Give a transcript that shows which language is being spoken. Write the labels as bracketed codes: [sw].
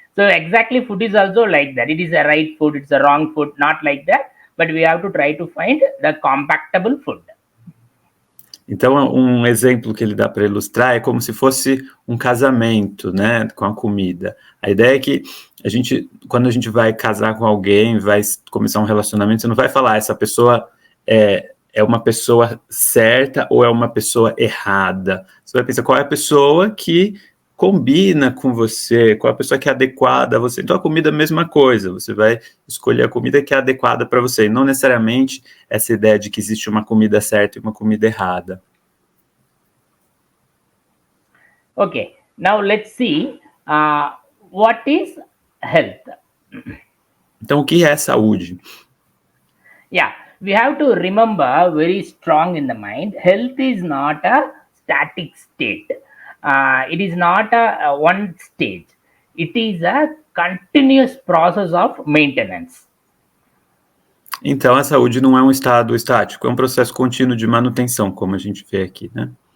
[en] So exactly, food is also like that. It is a right food, it's a wrong food, not like that. But we have to try to find the compatible food. [pt] Então, um exemplo que ele dá para ilustrar é como se fosse um casamento, né, com a comida. A ideia é que quando a gente vai casar com alguém, vai começar um relacionamento, você não vai falar essa pessoa é uma pessoa certa ou é uma pessoa errada. Você vai pensar qual é a pessoa que combina com você, qual é a pessoa que é adequada a você. Então, a comida é a mesma coisa, você vai escolher a comida que é adequada para você, e não necessariamente essa ideia de que existe uma comida certa e uma comida errada. [en] Okay, now let's see what is health. [pt] Então, o que é saúde? [en] Yeah, we have to remember very strong in the mind, health is not a static state. It is not a one stage. It is a continuous process of maintenance. [pt] Então, a saúde não é um estado estático, é um processo contínuo de manutenção, como a gente vê aqui, né?